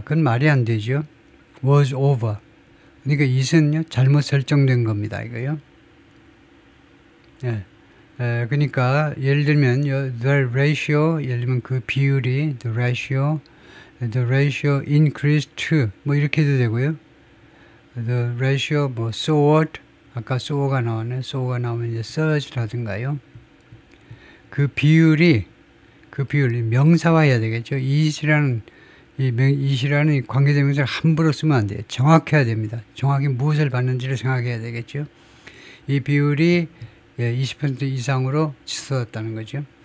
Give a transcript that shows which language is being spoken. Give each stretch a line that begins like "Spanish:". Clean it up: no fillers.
Korean: 그건 말이 안 되죠.
English: was over.
Korean: 그러니까 it은요 잘못 설정된 겁니다. 이거요. 그러니까 예를 들면 the ratio, 예를 들면 그 비율이
English: the ratio increased to
Korean: 이렇게 해도 되고요.
English: the ratio soared,
Korean: 아까 so가 나오네. so가 나오면 이제 surge라든가요. 그 비율이 명사화해야 되겠죠. it이라는 이 관계대명사를 함부로 쓰면 안 돼요. 정확해야 됩니다. 정확히 무엇을 받는지를 생각해야 되겠죠. 이 비율이 20% 이상으로 치솟았다는 거죠.